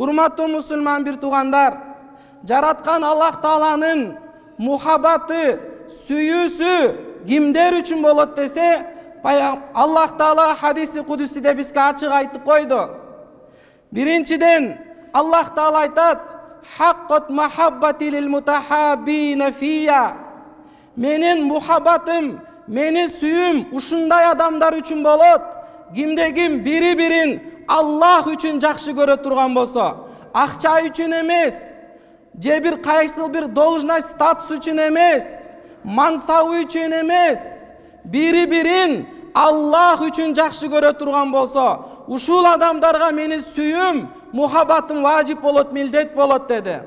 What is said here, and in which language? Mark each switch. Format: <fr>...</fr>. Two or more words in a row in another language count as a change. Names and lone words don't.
<ky>Урматтуу мусулман бир туугандар, жараткан Аллах Тааланын мухаббаты, сүйүүсү кимдер үчүн болот десе, Аллах Таала хадиси кудусиде бизге ачык айтып койду. Биринчиден Аллах Таала айтат:</ky> <ar>«حقت محبتي للمتحابين فيّ».</ar> <ky>Менин мухаббатым, менин сүйүүм ушундай адамдар үчүн болот. Кимде ким бири-бирин Аллах үчүн жакшы көрө турган болсо, акча үчүн эмес, же бир кайсыл бир должность, статус үчүн эмес, мансабы үчүн эмес, бири-бирин Аллах үчүн жакшы көрө турган болсо, ушул адамдарга менин сүйүүм, мухаббатым важип болот, милдет болот деди.</ky>